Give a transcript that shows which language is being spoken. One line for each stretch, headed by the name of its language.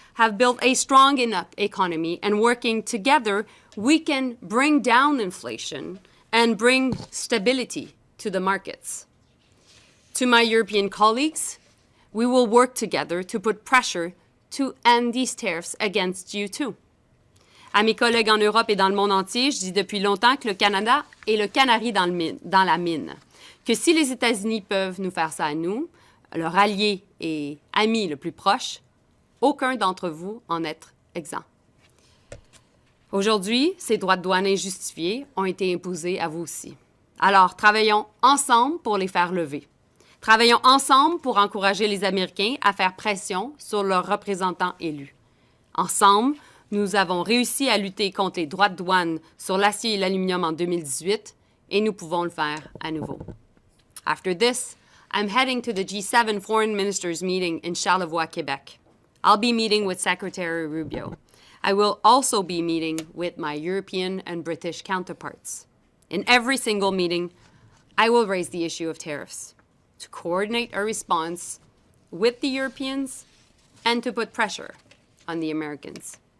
English: have built a strong enough economy, and working together, we can bring down inflation and bring stability to the markets. To my European colleagues, we will work together to put pressure to end these tariffs against you too.
French: À mes collègues en Europe et dans le monde entier, je dis depuis longtemps que le Canada est le canari dans la mine. Que si les États-Unis peuvent nous faire ça à nous, leur allié et ami le plus proche, aucun d'entre vous en est exempt. Aujourd'hui, ces droits de douane injustifiés ont été imposés à vous aussi. Alors, travaillons ensemble pour les faire lever. Travaillons ensemble pour encourager les Américains à faire pression sur leurs représentants élus. Ensemble, nous avons réussi à lutter contre les droits de douane sur l'acier et l'aluminium en 2018 et nous pouvons le faire à nouveau.
English: After this, I'm heading to the G7 Foreign Ministers meeting in Charlevoix, Quebec. I'll be meeting with Secretary Rubio. I will also be meeting with my European and British counterparts. In every single meeting, I will raise the issue of tariffs to coordinate our response with the Europeans and to put pressure on the Americans.